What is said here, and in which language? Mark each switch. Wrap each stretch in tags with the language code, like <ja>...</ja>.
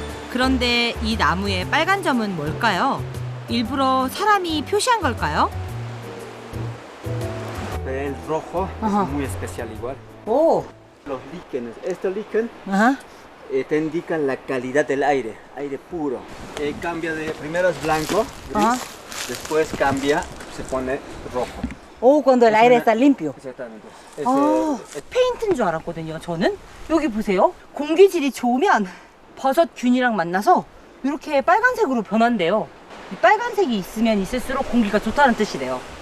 <ko>그런데 이 나무의 빨간 점은 뭘까요? 일부러 사람이 표시한 걸까요?</ko> <es>El rojo es muy especial igual. 오. Los líquenes, estos líquenes Ajá. te indican la calidad del aire, aire puro. Cambia de, primero es blanco, gris, Después cambia, se pone rojo. 오, cuando el aire está limpio. Exactamente.</es> <ko>아, 페인트인 줄 알았거든요, 저는. 여기 보세요. 공기질이 좋으면 버섯균이랑 만나서 이렇게 빨간색으로 변한대요. 이 빨간색이 있으면 있을수록 공기가 좋다는 뜻이래요.</ko>